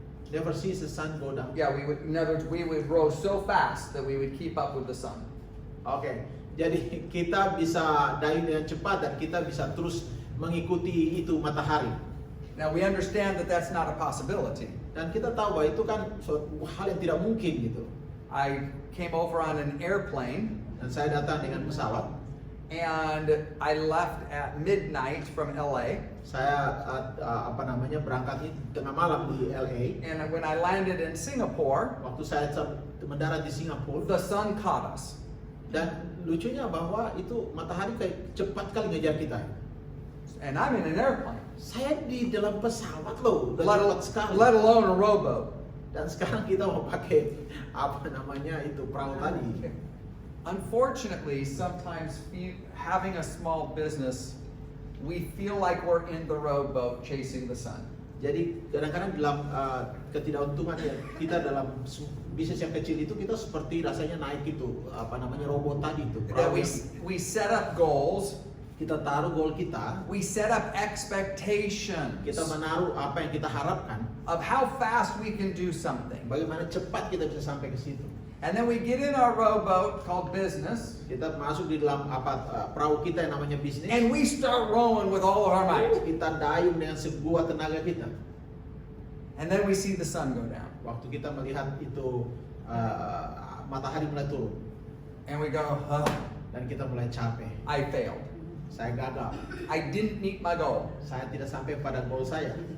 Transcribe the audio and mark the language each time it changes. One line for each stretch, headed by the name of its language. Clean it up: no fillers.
English: Never see the sun go down. Yeah, in other words, we would row so fast that we would keep up with the sun.
Indonesian: Oke. Jadi kita bisa dayung dengan cepat dan kita bisa terus mengikuti itu matahari.
English: Now we understand that that's not a possibility.
Indonesian: Dan kita tahu bahwa itu kan suatu hal yang tidak mungkin gitu.
English: I came over on an airplane
Indonesian: Dan saya datang dengan pesawat.
English: and I left at midnight from LA.
Indonesian: Saya berangkat tengah malam di LA.
English: And when I landed in Singapore,
Indonesian: Waktu saya mendarat di Singapura,
English: the sun caught us.
Indonesian: dan lucunya bahwa itu matahari kayak cepat kali ngejar kita.
English: And I'm in an airplane,
Indonesian: Saya di dalam pesawat loh, dan
English: let,
Indonesian: cepat sekali.
English: let alone a rowboat.
Indonesian: Dan sekarang kita mau pakai itu perahu tadi.
English: Unfortunately, sometimes having a small business, we feel like we're in the rowboat chasing the sun.
Indonesian: Jadi kadang-kadang dalam ketidakuntungan ya, kita dalam bisnis yang kecil itu kita seperti rasanya naik itu robot tadi itu.
English: That
Indonesian: Perahu
English: we set up goals,
Indonesian: kita taruh goal kita,
English: we set up expectations
Indonesian: kita menaruh apa yang kita harapkan,
English: of how fast we can do something.
Indonesian: bagaimana cepat kita bisa sampai ke situ.
English: And then we get in our rowboat called business,
Indonesian: Kita masuk di dalam perahu kita yang namanya bisnis.
English: and we start rowing with all of our might.
Indonesian: Kita dayung dengan sebuah tenaga kita.
English: And then we see the sun go down.
Indonesian: Waktu kita melihat itu matahari mulai turun
English: And we go, huh,
Indonesian: dan kita mulai capek.
English: I failed.
Indonesian: Saya gagal.
English: I didn't meet my goal.
Indonesian: Saya tidak sampai pada goal saya.